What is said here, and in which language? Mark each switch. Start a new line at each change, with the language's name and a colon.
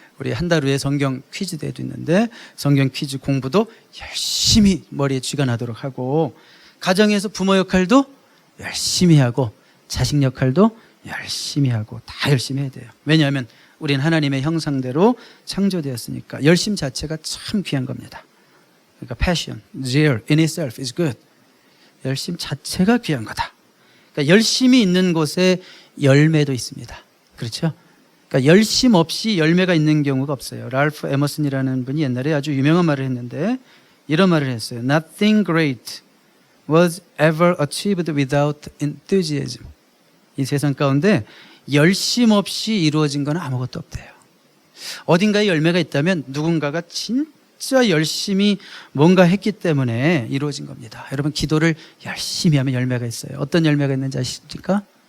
Korean: 우리 한 달 후에 성경 퀴즈 대회도 있는데 성경 퀴즈 공부도 열심히 머리에 쥐가 나도록 하고, 가정에서 부모 역할도 열심히 하고 자식 역할도 열심히 하고 다 열심히 해야 돼요. 왜냐하면 우리는 하나님의 형상대로 창조되었으니까. 열심 자체가 참 귀한 겁니다. 그러니까
English: passion, zeal in itself is good.
Korean: 열심 자체가 귀한 거다. 그러니까 열심이 있는 곳에 열매도 있습니다. 그렇죠? 그러니까 열심 없이 열매가 있는 경우가 없어요. 랄프 에머슨이라는 분이 옛날에 아주 유명한 말을 했는데 이런 말을 했어요.
English: Nothing great was ever achieved without enthusiasm.
Korean: 이 세상 가운데 열심 없이 이루어진 건 아무것도 없대요. 어딘가에 열매가 있다면 누군가가 진짜 열심히 뭔가 했기 때문에 이루어진 겁니다. 여러분, 기도를 열심히 하면 열매가 있어요. 어떤 열매가 있는지 아십니까?